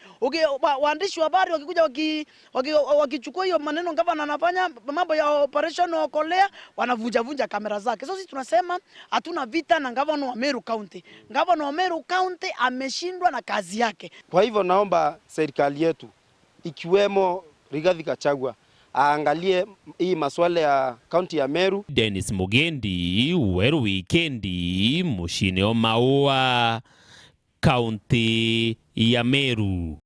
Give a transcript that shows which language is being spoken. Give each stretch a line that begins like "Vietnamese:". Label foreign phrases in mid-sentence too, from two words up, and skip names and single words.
Swahili: Waandishi wa habari wakikuja wakichukua hiyo maneno gavana anafanya mambo ya operation Okolea, wanavunja kamera zake. So sisi tunasema hatuna vita na gavana wa Meru County. Gavana wa Meru County ameshindwa na kazi yake. Kwa hivyo naomba serikali yetu ikiwemo Rigathi Gachagua aangalie hii masuala ya kaunti ya Meru. Dennis Mugendi, Weru Wikendi, Mushine Maua, kaunti ya Meru.